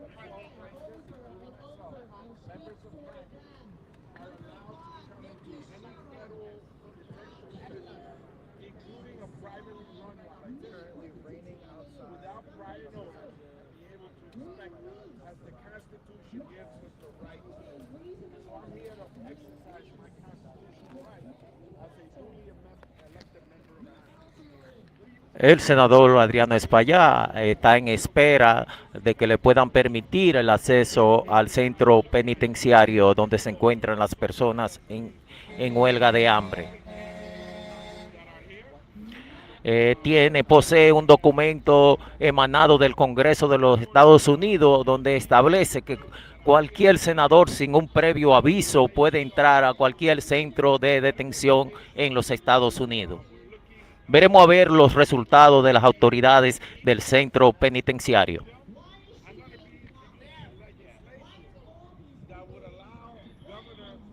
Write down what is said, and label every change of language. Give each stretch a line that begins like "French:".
English: plaintiffs, including myself, members of Congress, are allowed to come into any federal detention center, including a privately run one like this, without prior notice, and be able to inspect them, as the Constitution gives us the right to do. So I'm here to exercise my constitutional right as a duly elected member of Congress.
Spanish: El senador Adriano Espaillat está en espera de que le puedan permitir el acceso al centro penitenciario donde se encuentran las personas en huelga de hambre. Posee un documento emanado del Congreso de los Estados Unidos donde establece que cualquier senador sin un previo aviso puede entrar a cualquier centro de detención en los Estados Unidos. Veremos a ver los resultados de las autoridades del centro penitenciario.
English: that would allow Governor